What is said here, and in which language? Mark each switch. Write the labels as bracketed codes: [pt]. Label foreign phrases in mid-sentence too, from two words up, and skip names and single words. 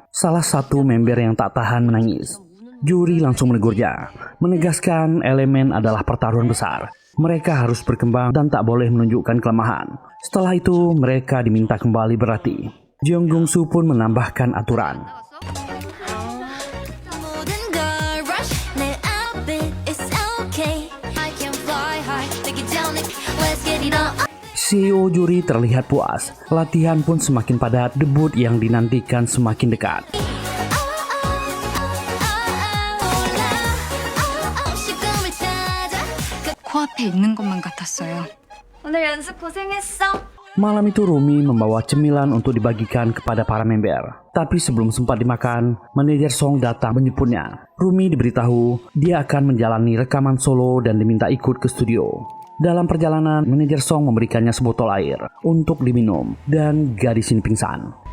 [id] Salah satu member yang tak tahan menangis. Juri langsung menegurnya, menegaskan Element adalah pertaruhan besar. Mereka harus berkembang dan tak boleh menunjukkan kelemahan. Setelah itu, mereka diminta kembali berlatih. Jong Gyong-soo pun menambahkan aturan. [ko] 모든 걸 [en] rush 내 outfit is okay I can fly high take it down let's get it on [id] CEO Juri terlihat puas. Latihan pun semakin padat, debut yang dinantikan semakin dekat. [ko] 시간을 찾아 코앞에 있는 것만 같았어요. 오늘 연습 고생했어 [id] Malam itu Rumi membawa cemilan untuk dibagikan kepada para member. Tapi sebelum sempat dimakan, manajer Song datang menjemputnya. Rumi diberitahu dia akan menjalani rekaman solo dan diminta ikut ke studio. Dalam perjalanan, manajer Song memberikannya sebotol air untuk diminum dan gadis ini pingsan.